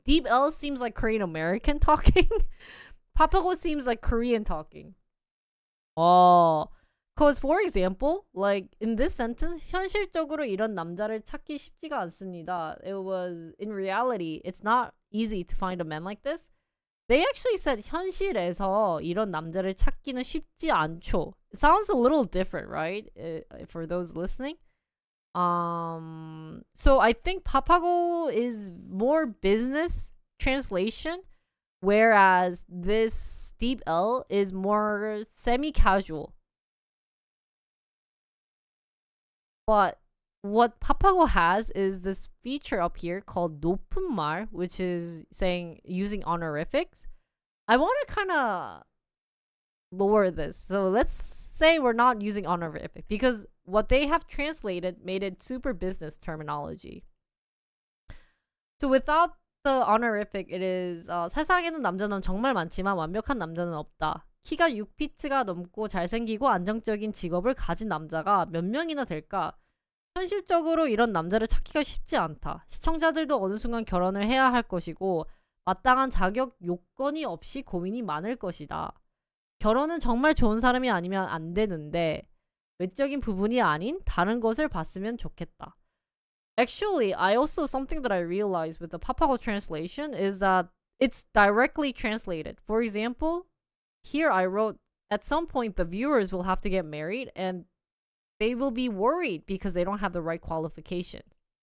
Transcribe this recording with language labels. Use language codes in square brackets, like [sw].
[en] deepL seems like Korean American talking. Papago seems like Korean talking. Cause for example, like in this sentence, [ko] 현실적으로 이런 남자를 찾기 쉽지가 않습니다. [en] It was, in reality, it's not easy to find a man like this. They actually said [ko] 현실에서 이런 남자를 찾기는 쉽지 않죠. [en] It sounds a little different, right? For those listening. So I think Papago is more business translation, whereas this deepL is more semi-casual. But what Papago has is this feature up here called 높은 말, which is saying using honorifics. I want to kind of lower this. So let's say we're not using honorific because what they have translated made it super business terminology. So without the honorific, it is [ko] 세상에는 남자는 정말 많지만 완벽한 남자는 없다. 키가 6피트가 넘고 잘생기고 안정적인 직업을 가진 남자가 몇 명이나 될까? 현실적으로 이런 남자를 찾기가 쉽지 않다. 시청자들도 어느 순간 결혼을 해야 할 것이고 마땅한 자격 요건이 없이 고민이 많을 것이다. 결혼은 정말 좋은 사람이 아니면 안 되는데 외적인 부분이 아닌 다른 것을 봤으면 좋겠다. [en] Actually, I also something that I realized with the Papago translation is that it's directly translated. For example, here I wrote at some point the viewers will have to get married and they will be worried because they don't have the right qualifications.